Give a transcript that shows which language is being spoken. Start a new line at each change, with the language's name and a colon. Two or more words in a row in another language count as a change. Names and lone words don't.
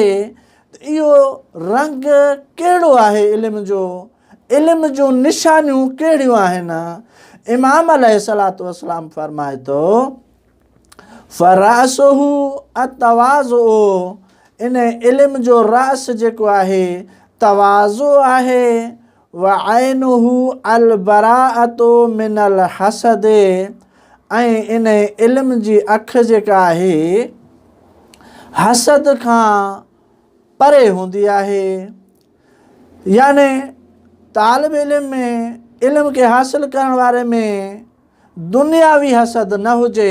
Sindhi: इहो रंग कहिड़ो आहे इल्म जूं निशानियूं कहिड़ियूं आहिनि।
Arabic: إمام عليه الصلاة والسلام
Sindhi: फ़रमाए थो,
Arabic: فرأسه التواضع.
Sindhi: इन इल्म जो रअस जेको आहे तवाज़ु आहे।
Arabic: وعينه البراءة من الحسد.
Sindhi: ऐं इन इल्म जी अखि जेका आहे हसद खां परे हूंदी आहे। याने तालिब इल्म में, इल्म खे हासिलु करण वारे में दुनियावी हसद न हुजे।